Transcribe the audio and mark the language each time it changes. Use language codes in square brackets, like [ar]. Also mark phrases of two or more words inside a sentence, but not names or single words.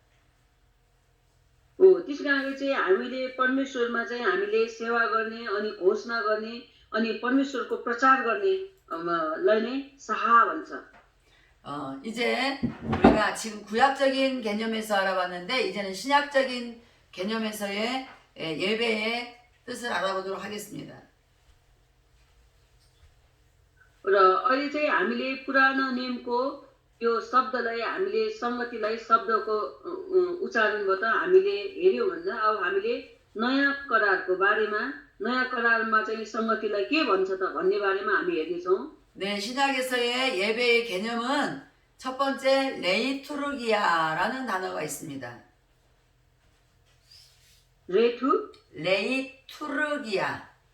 [ne] हो त्यसै कारणले चाहिँ हामीले परमेश्वरमा चाहिँ हामीले सेवा गर्ने अनि घोषणा गर्ने अनि परमेश्वरको प्रचार गर्ने लाई नै साहा भन्छ [ko] 이제 우리가 지금 구약적인 개념에서 알아봤는데 이제는 신약적인 개념에서의 예배의 뜻을 알아보도록 하겠습니다. [ne] र अहिले चाहिँ हामीले पुरानो नियमको यो शब्दलाई हामीले संगतिलाई शब्दको उच्चारणबाट हामीले हेर्यौँ भन्दा अब हामीले नयाँ करारको बारेमा नयाँ करारमा चाहिँ संगतिलाई के भन्छ त भन्ने बारेमा हामी हेर्नेछौँ। [ko] 네, 신약에서의 예배의 개념은 첫 번째 레이투르기아라는 단어가 있습니다. रेठु 레이투르기아.